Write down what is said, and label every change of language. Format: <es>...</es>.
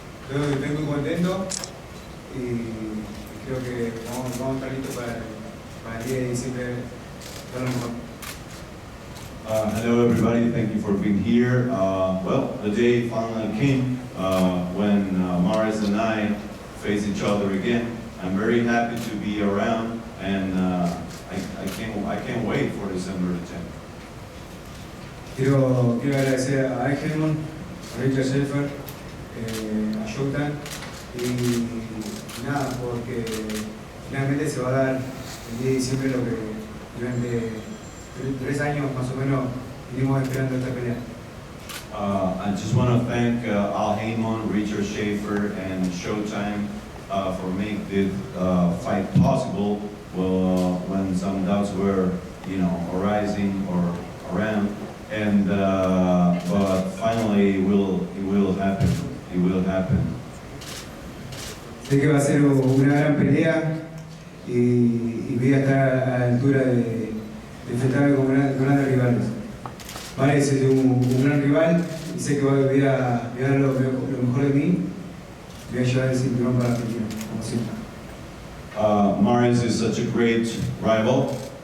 <es>Estoy muy contento y creo que vamos a estar listos para el día de diciembre.</es> <en>Hello everybody, thank you for being here. Well, the day finally came when Maris and I face each other again. I'm very happy to be around, and I can't wait for December the 10th.</en> <es>Quiero agradecer a Eichmann, a Richard Schaefer, a Showtime y nada, porque finalmente se va a dar el 10 de diciembre lo que durante 3 años más o menos venimos esperando esta pelea.</es> <en>I just want to thank Al Heyman, Richard Schaefer, and Showtime for making this fight possible when some doubts were, arising or around. And but finally, it will happen. It will happen.</en> <es>Sé que va a ser una gran pelea y voy a estar a la altura de enfrentarme con grandes rivales. Mares es un gran rival y sé que voy a dar lo mejor de mí. Voy a llevar el cinturón para Argentina, como siempre.</es> <en>Mares is such a great rival.</en>